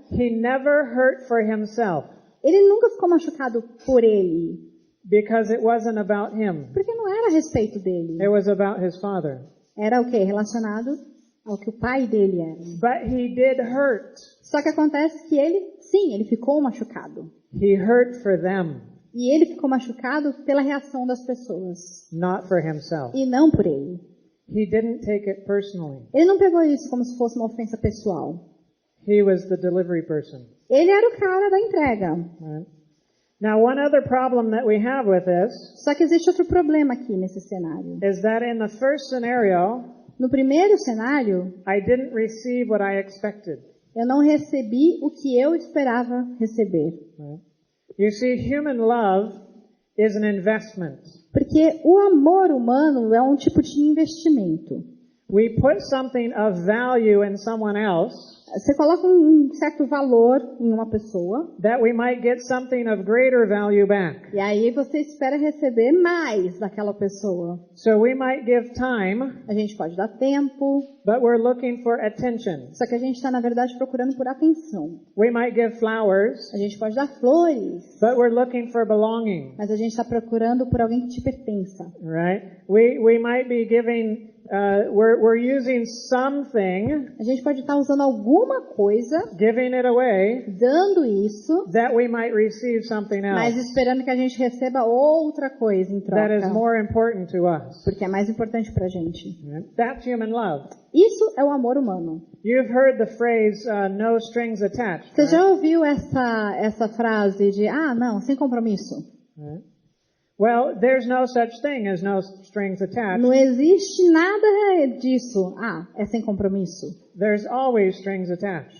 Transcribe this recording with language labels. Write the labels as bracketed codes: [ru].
[en] he never hurt for himself [pt] ele nunca ficou machucado por ele, [en] because it wasn't about him. [pt] porque não era a respeito dele. [en] It was about his Father. [pt] Era o quê? Relacionado ao que o pai dele era. [en] But he did hurt. [pt] Só que acontece que ele ficou machucado. [en] He hurt for them, [pt] E ele ficou machucado pela reação das pessoas, [en] not for himself. [pt] e não por ele. [en] He didn't take it personally. [pt] Ele não pegou isso como se fosse uma ofensa pessoal. [en] He was the delivery person. [pt] Ele era o cara da entrega. [en] Right? Now, one other problem that we have with this [pt] Só que existe outro problema aqui nesse cenário. [en] is that in the first scenario, [pt] No primeiro cenário, [en] I didn't receive what I expected. [pt] eu não recebi o que eu esperava receber. [en] Right? You see, human love is an investment. [pt] Porque o amor humano é um tipo de investimento. [en] We put something of value in someone else [pt] Você coloca um certo valor em uma pessoa, [en] that we might get something of greater value back. [pt] e aí você espera receber mais daquela pessoa. [en] So we might give time, [pt] A gente pode dar tempo, [en] but we're looking for attention. [pt] só que a gente está, na verdade, procurando por atenção. [en] We might give flowers, [pt] A gente pode dar flores, [en] but we're looking for belonging. [pt] mas a gente está procurando por alguém que te pertença. [en] Right? We might be giving, we're using something, [pt] A gente pode estar usando alguma coisa, [en] giving it away, [pt] dando isso, [en] that we might receive something [pt] mas [en] else [pt] esperando que a gente receba outra coisa em [en] that is [pt] troca, [en] more important to us. [pt] porque é mais importante pra gente. [en] Right? That's human love. [pt] Isso é o amor humano. [en] You've heard the phrase, no strings attached. [pt] Você [en] Right? [pt] já ouviu essa frase de, não, sem compromisso? [en] Right? Well, there's no such thing as no strings attached. [pt] Não existe nada disso. É sem compromisso. [en] There's always strings attached.